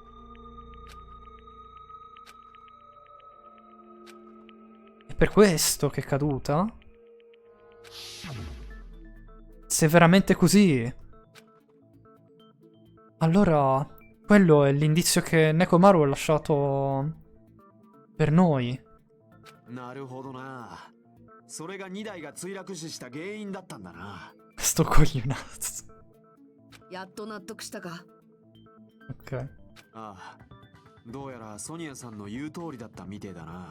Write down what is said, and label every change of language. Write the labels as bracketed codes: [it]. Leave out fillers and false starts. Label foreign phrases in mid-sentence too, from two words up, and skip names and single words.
[it] È per questo che è caduta? Se è veramente così, allora quello è l'indizio che Nekomaru ha lasciato per noi. [ja] なるほどな。それが2台が墜落死した原因だったんだな。 [it] Sto coglionato. [ja] やっと納得したか。 [it] Ok. [ja] ああ、どうやらソニアさんの言う通りだったみてえだな。